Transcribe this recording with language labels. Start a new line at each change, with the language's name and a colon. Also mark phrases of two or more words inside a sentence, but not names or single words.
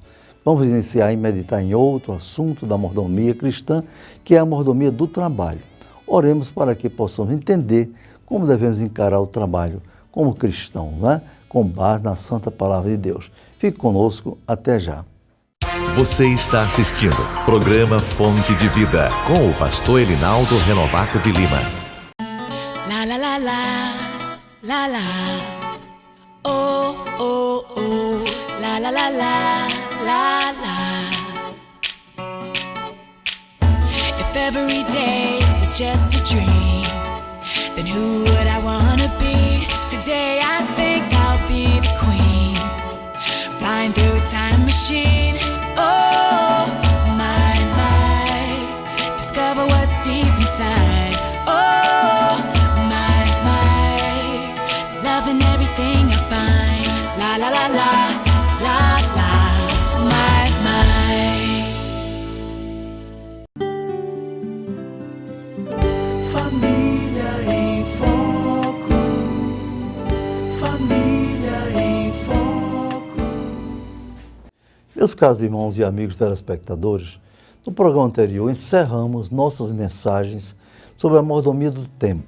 Portuguese: Vamos iniciar e meditar em outro assunto da mordomia cristã, que é a mordomia do trabalho. Oremos para que possamos entender como devemos encarar o trabalho como cristão, né? Com base na Santa Palavra de Deus. Fique conosco, até já. Você está assistindo programa Fonte de Vida com o pastor Elinaldo Renovato de Lima. La la la la, la la, oh oh oh, la la la la, la la.
English: If every day is just a dream, then who would I wanna be? Today I think I'll be the queen, flying through a time machine. Oh, my, discover what's deep inside. Oh, my, loving everything I find. La, la, la, la, la, la, my.
Portuguese: Família em Foco. Família em Foco. Meus caros irmãos e amigos telespectadores, no programa anterior encerramos nossas mensagens sobre a mordomia do tempo.